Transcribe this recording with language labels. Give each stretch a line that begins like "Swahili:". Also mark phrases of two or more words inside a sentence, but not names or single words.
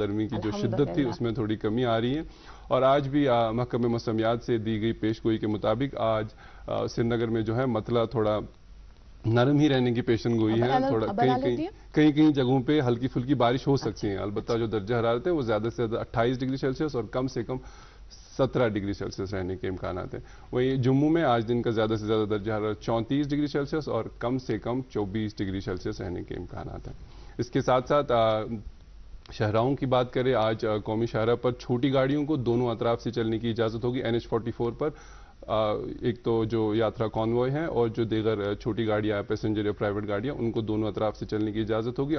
Urdu: گرمی کی جو شدت تھی اس میں تھوڑی کمی آ رہی ہے. اور آج بھی محکمہ موسمیات سے دی گئی پیش گوئی کے مطابق آج سری نگر میں جو ہے مطلع تھوڑا نرم ہی رہنے کی پیشن گوئی ہے. تھوڑا کہیں کہیں جگہوں پہ ہلکی پھلکی بارش ہو سکتی ہے. البتہ جو درجہ حرارت ہے وہ زیادہ سے زیادہ 28 ڈگری سیلسیس اور کم سے کم 17 ڈگری سیلسیس رہنے کے امکانات ہیں. وہیں جموں میں آج دن کا زیادہ سے زیادہ درجہ حرارت 34 ڈگری سیلسیس اور کم سے کم 24 ڈگری سیلسیس رہنے کے امکانات ہیں. اس کے ساتھ ساتھ شاہراہوں کی بات کریں, آج قومی شاہراہ پر چھوٹی گاڑیوں کو دونوں اطراف سے چلنے کی اجازت ہوگی. NH-44 پر ایک تو جو یاترا کانوائے ہیں اور جو دیگر چھوٹی گاڑیاں پیسنجر یا پرائیویٹ گاڑیاں, ان کو دونوں اطراف سے چلنے کی اجازت ہوگی.